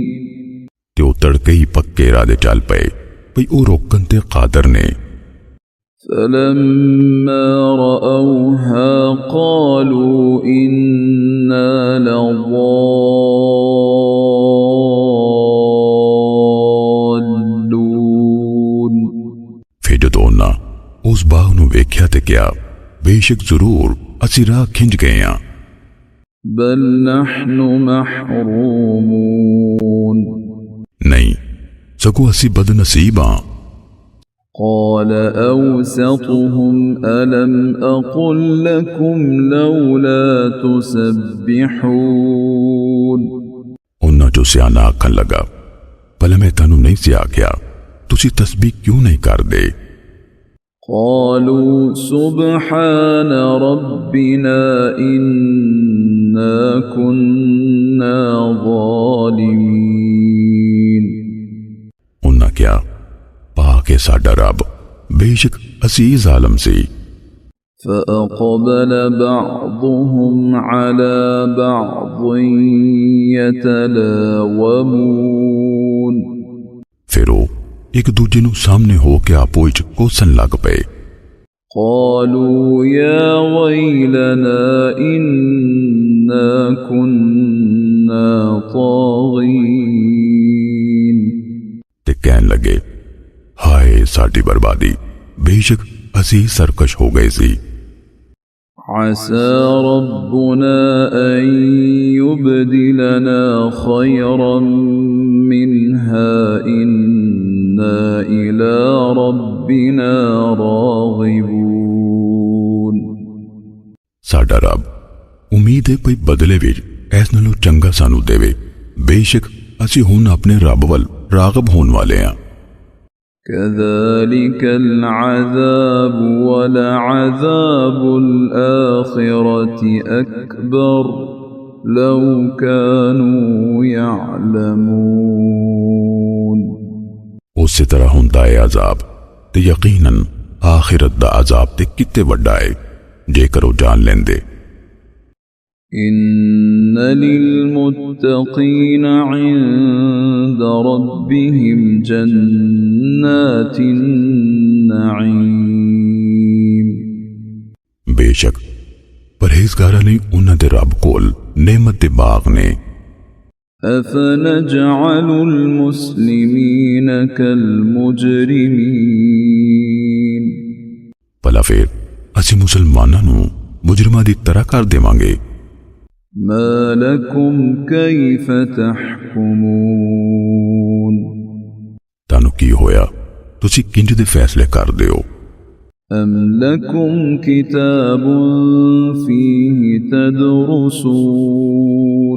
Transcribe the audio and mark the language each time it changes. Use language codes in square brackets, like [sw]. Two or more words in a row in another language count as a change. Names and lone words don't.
[pa] ਤੇ ਉਹ ਤੜਕੇ ਹੀ ਪੱਕੇ ਇਰਾਦੇ ਚੱਲ ਪਏ ਭਈ ਉਹ ਰੋਕਣ ਤੇ ਕਾਦਰ ਨੇ। [ar] فلما رأوها قالوا إنا لضالون [pa] ਫਿਰ ਜਦੋਂ ਉਹਨਾਂ ਉਸ ਬਾਗ ਨੂੰ ਵੇਖਿਆ ਤੇ ਕਿਹਾ ਬੇਸ਼ੱਕ ਜ਼ਰੂਰ ਅਸੀਂ ਰਾਹ ਖਿੰਝ ਗਏ ਹਾਂ। [ar] بل نحن محرومون [pa] ਨਹੀਂ ਸਗੋਂ ਅਸੀਂ ਬਦਨਸੀਬ ਹਾਂ। [ar] قال أوسطهم ألم أقل لكم لولا تسبحون [pa] ਉਹਨਾਂ ਚੋਂ ਸਿਆਣਾ ਆਖਣ ਲੱਗਾ ਭਲਾ ਮੈਂ ਤੁਹਾਨੂੰ ਨਹੀਂ ਸੀ ਆਖਿਆ ਤੁਸੀਂ ਤਸਬੀਹ ਕਿਉਂ ਨਹੀਂ ਕਰਦੇ। [ar] قالوا سبحان ربنا إنا كنا ظالمين [pa] ਉਹਨਾਂ ਕਿਹਾ ਪਾਕ ਹੈ ਸਾਡਾ ਰੱਬ ਬੇਸ਼ੱਕ ਅਸੀਂ ਜ਼ਾਲਮ ਸੀ। [ar] فأقبل بعضهم على بعض يتلاومون [pa] ਫਿਰ ਉਹ ਇੱਕ ਦੂਜੇ ਨੂੰ ਸਾਹਮਣੇ ਹੋ ਕੇ ਆਪੋ ਵਿੱਚ ਕੋਸਣ ਲੱਗ ਪਏ। [ar] قالوا يا ويلنا إنا كنا طاغين [pa] ਤੇ ਕਹਿਣ ਲੱਗੇ ਹਾਏ ਸਾਡੀ ਬਰਬਾਦੀ ਬੇਸ਼ੱਕ ਅਸੀਂ ਸਰਕਸ਼ ਹੋ ਗਏ ਸੀ। [ar] عسى ربنا أن يبدلنا خيرا منها إنا إلى ربنا راغبون [pa] ਸਾਡਾ ਰੱਬ ਉਮੀਦ ਹੈ ਕੋਈ ਬਦਲੇ ਵਿੱਚ ਇਸ ਨਾਲੋਂ ਚੰਗਾ ਸਾਨੂੰ ਦੇਵੇ ਬੇਸ਼ੱਕ ਅਸੀਂ ਹੁਣ ਆਪਣੇ ਰੱਬ ਵੱਲ ਰਾਗਬ ਹੋਣ ਵਾਲੇ ਹਾਂ। [ar] كذلك العذاب ولعذاب الآخرة أكبر لو كانوا يعلمون [pa] ਉਸੇ ਤਰ੍ਹਾਂ ਹੁੰਦਾ ਹੈ ਅਜ਼ਾਬ ਤੇ ਯਕੀਨਨ ਆਖਿਰਤ ਦਾ ਅਜ਼ਾਬ ਤੇ ਕਿਤੇ ਵੱਡਾ ਹੈ ਜੇਕਰ ਉਹ ਜਾਣ ਲੈਂਦੇ। [ar] إن للمتقين عند ربهم جنات النعيم [pa] ਬੇਸ਼ੱਕ ਪਰਹੇਜ਼ਗਾਰਾਂ ਲਈ ਉਹਨਾਂ ਦੇ ਰੱਬ ਕੋਲ ਨਿਮਤ ਦੇ ਬਾਗ ਨੇ। [ar] أفنجعل المسلمين كالمجرمين [pa] ਭਲਾ ਫਿਰ ਅਸੀਂ ਮੁਸਲਮਾਨਾਂ ਨੂੰ ਮੁਜਰਮਾਂ ਦੀ ਤਰ੍ਹਾਂ ਕਰ ਦੇਵਾਂਗੇ। [ar] ما لكم كيف تحكمون [pa] ਤੁਹਾਨੂੰ ਕੀ ਹੋਇਆ ਤੁਸੀਂ ਕਿੰਜ ਦੇ ਫੈਸਲੇ ਕਰਦੇ ਹੋ। [ar] أم لكم كتاب فيه تدرسون